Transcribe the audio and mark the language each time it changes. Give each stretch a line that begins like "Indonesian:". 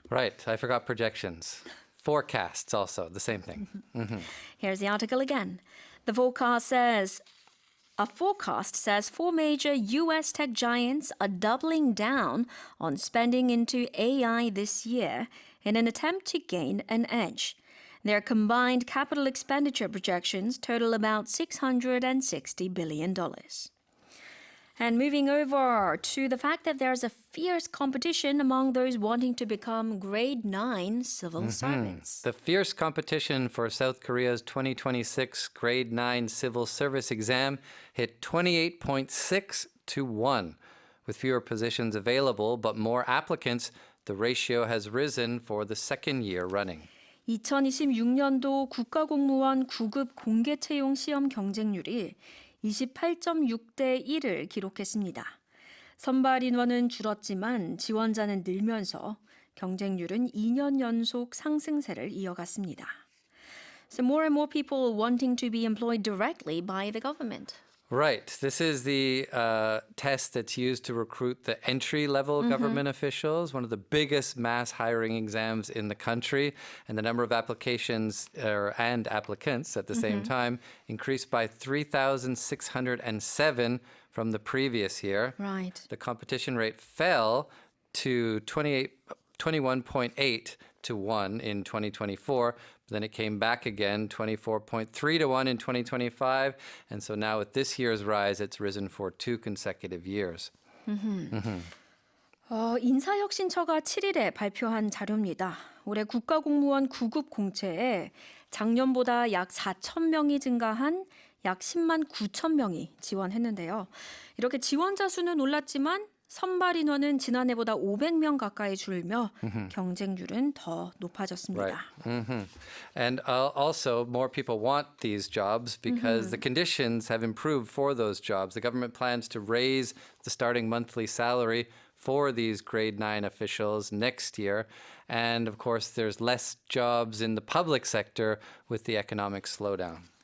English: Right, I forgot projections. Forecasts also, the same thing. Here's the article again. The forecast says, a forecast says 4 major U.S. tech giants are doubling down on spending into AI this year in an attempt to gain an edge. Their combined capital expenditure projections total about $660 billion. And moving over to the fact that there's a fierce competition among those wanting to become grade 9 civil servants. The fierce competition for South Korea's 2026 grade 9 civil service exam hit 28.6 to 1. With fewer positions available but more applicants, the ratio has risen for the second year running.
Korean: 2026년도 국가공무원 9급 공개 채용 시험 경쟁률이 28.6대 1을 기록했습니다. 선발 인원은 줄었지만 지원자는 늘면서 경쟁률은 2년 연속 상승세를 이어갔습니다.
English: So more and more people wanting to be employed directly by the government. Right. This is the test that's used to recruit the entry-level government officials, one of the biggest mass hiring exams in the country. And the number of applications and applicants at the same time increased by 3,607 from the previous year. Right. The competition rate fell to 21.8 to 1 in 2024. But then it came back again, 24.3 to 1 in 2025. And so now with this year's rise, it's risen for 2 consecutive years.
Korean: 인사혁신처가 7일에 발표한 자료입니다. 올해 국가공무원 9급 공채에 작년보다 약 4천 명이 증가한 약 10만 9천 명이 지원했는데요. 이렇게 지원자 수는 올랐지만 선발 인원은 지난해보다 500명 가까이 줄며 경쟁률은 더 높아졌습니다.
English: And also, more people want these jobs because the conditions have improved for those jobs. The government plans to raise the starting monthly salary for these grade 9 officials next year. And of course, there's less jobs in the public sector with the economic slowdown.